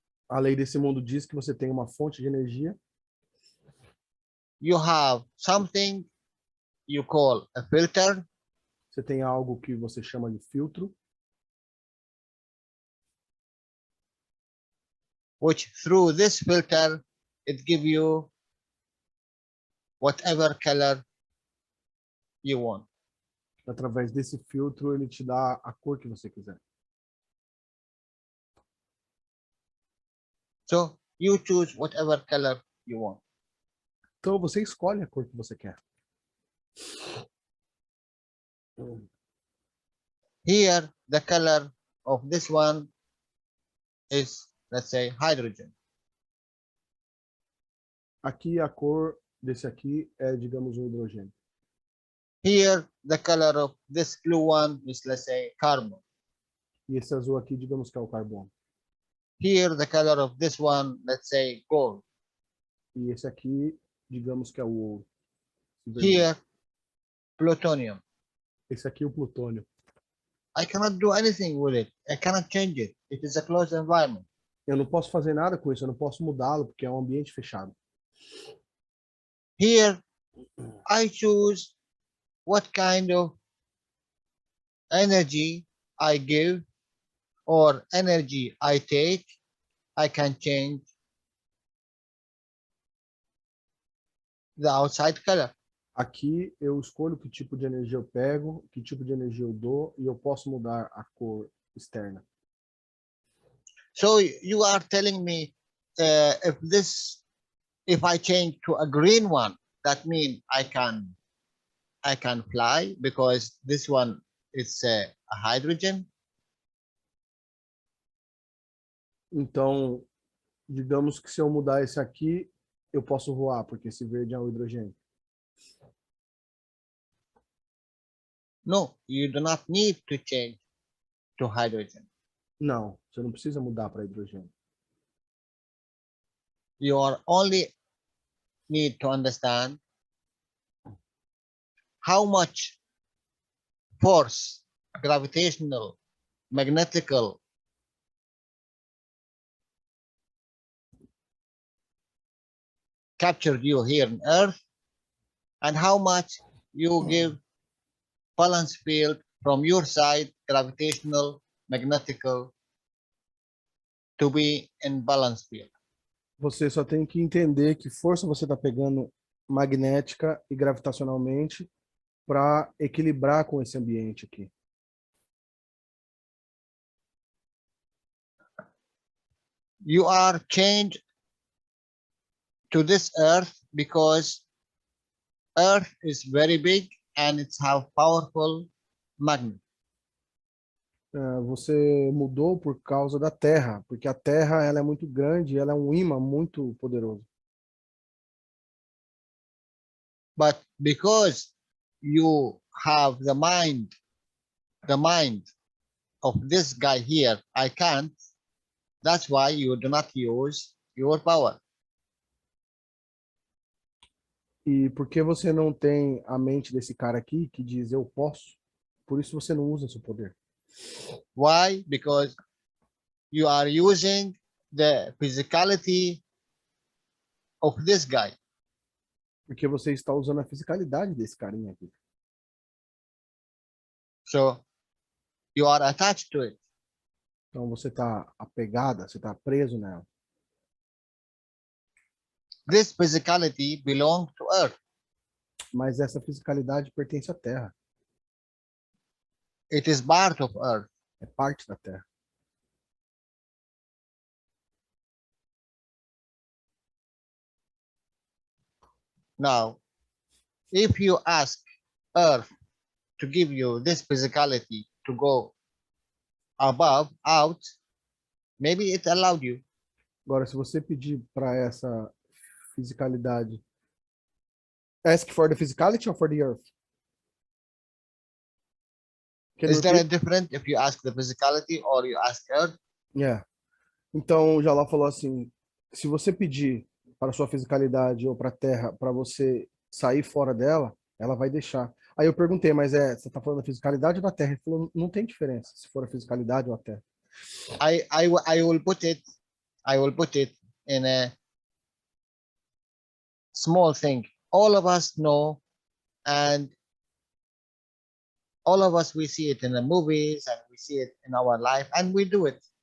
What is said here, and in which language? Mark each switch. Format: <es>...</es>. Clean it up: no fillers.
<pt>A lei desse mundo diz que você tem uma fonte de energia.</pt> <en>You have something you call a filter.</en> <pt>Você tem algo que você chama de filtro.</pt> <en>Which through this filter, it gives you whatever color you want.</en> <pt>Através desse filtro, ele te dá a cor que você quiser.</pt> <en>So you choose whatever color you want.</en> <pt>Então, você escolhe a cor que você quer.</pt> <en>Here, the color of this one is, let's say, hydrogen.</en> <pt>Aqui, a cor desse aqui é, digamos, um hidrogênio.</pt> <en>Here, the color of this blue one is, let's say, carbon.</en> <pt>E esse azul aqui, digamos que é o carbono.</pt> <en>Here, the color of this one, let's say, gold.</en> <pt>E esse aqui, digamos que é o ouro.</pt> <en>Here, plutonium.</en> <pt>Esse aqui é o plutônio.</pt> <en>I cannot do anything with it. I cannot change it. It is a closed environment.</en> <pt>Eu não posso fazer nada com isso, eu não posso mudá-lo, porque é um ambiente fechado.</pt> <en>Here, I choose what kind of energy I give or energy I take. I can change the outside color.</en> <pt>Aqui eu escolho que tipo de energia eu pego, que tipo de energia eu dou, e eu posso mudar a cor externa.</pt> <en>So you are telling me if I change to a green one, that means I can fly because this one is a hydrogen.</en> <pt>Então, digamos que se eu mudar esse aqui, eu posso voar, porque esse verde é um hidrogênio.</pt> <en>No, you do not need to change to hydrogen.</en> <pt>Não, você não precisa mudar para hidrogênio.</pt> <en>You are only need to understand how much force, gravitational, magnetical, captured you here on Earth, and how much you give balance field from your side, gravitational, magnetical, to be in balance field.</en> <pt>Você só tem que entender que força você está pegando magnética e gravitacionalmente para equilibrar com esse ambiente aqui.</pt> <en>You are changed to this Earth because Earth is very big and it's have powerful magnet.</en> <pt>Você mudou por causa da Terra, porque a Terra ela é muito grande, ela é um imã muito poderoso.</pt> <en>But because you have the mind of this guy here, I can't. That's why you do not use your power.</en> <pt>E porque você não tem a mente desse cara aqui que diz eu posso, por isso você não usa seu poder.</pt> <en>Why? Because you are using the physicality of this guy.</en> <pt>Porque você está usando a fisicalidade desse carinha aqui.</pt> <en>So you are attached to it.</en> <pt>Então você está apegada, você está preso nela.</pt> <en>This physicality belongs to Earth.</en> <pt>Mas essa fisicalidade pertence à Terra,</pt> <en>It is part of Earth.</en> <pt>é parte da Terra.</pt> <en>Now, if you ask Earth to give you this physicality to go above, out, maybe it allowed you.</en> <pt>Agora, se você pedir para essa fisicalidade,</pt> <en>ask for the physicality or for the earth? Can you Is there a repeat? difference if you ask the physicality or you ask Earth? Yeah.</en> <pt>Então, o Jalal falou assim, se você pedir para a sua fisicalidade ou para a Terra, para você sair fora dela, ela vai deixar. Aí eu perguntei, mas você está falando da fisicalidade ou da Terra? Ele falou, não tem diferença se for a fisicalidade ou a Terra.</pt> <en>I will put it in a small thing. All of us know, and all of us, we see it in the movies and we see it in our life, and we do it.</en>